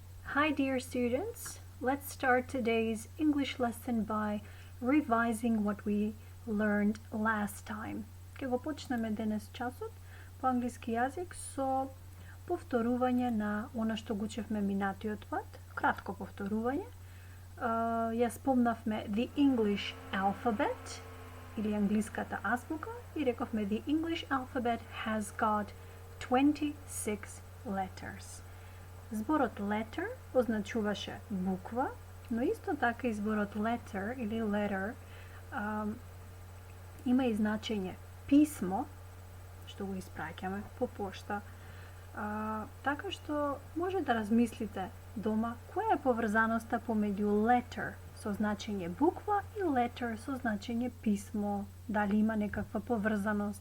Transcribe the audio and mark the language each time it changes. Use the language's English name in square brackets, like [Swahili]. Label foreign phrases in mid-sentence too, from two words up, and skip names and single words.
[English] Hi dear students, let's start today's English lesson by revising what we learned last time. [Macedonian] Ке го почнеме денес часот по англиски јазик со повторување на она што го учевме минатиот пат, кратко повторување. Ја спомнавме [English] the English alphabet [Macedonian] или англиската азбука и рековме [English] the English alphabet has got 26 letters. [Macedonian] Зборот letter означуваше буква, но исто така и зборот letter или letter има и значење писмо, што го испраќаме по пошта. Така што може да размислите дома која е поврзаноста помеѓу letter со значење буква и letter со значење писмо, дали има некаква поврзаност.